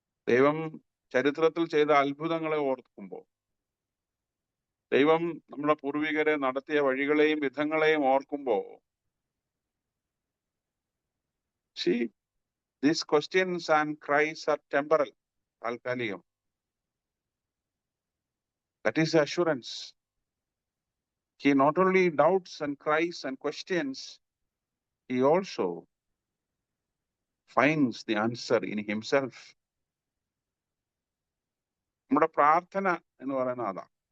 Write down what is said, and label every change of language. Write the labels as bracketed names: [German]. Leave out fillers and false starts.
[Malayalam] ദൈവം ചരിത്രത്തിൽ ചെയ്ത അത്ഭുതങ്ങളെ ഓർക്കുമ്പോൾ, ദൈവം നമ്മുടെ പൂർവികരെ നടത്തിയ വഴികളെയും വിധങ്ങളെയും ഓർക്കുമ്പോൾ, [English] these questions and cries are temporal, [Malayalam] താൽക്കാലികം. [English] That is the assurance. He not only doubts and cries and questions, he also finds the answer in himself. [Malayalam] നമ്മുടെ പ്രാർത്ഥന എന്ന് പറയുന്നത് അതാ.